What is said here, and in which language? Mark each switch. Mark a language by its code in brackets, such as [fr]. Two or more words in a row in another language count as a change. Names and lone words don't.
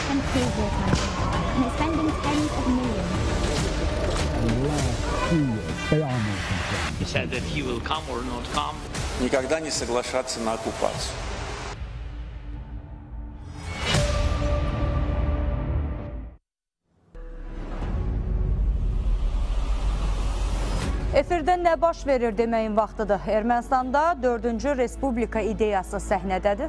[en] paid their taxes and is spending tens of millions. In the last 2 years, they are more concerned. He said that he will come or not come. [ru] Никогда не соглашаться на оккупацию. [az] Efirdə nə baş verir deməyin vaxtıdır. Ermənistanda 4-cü Respublika ideyası səhnədədir.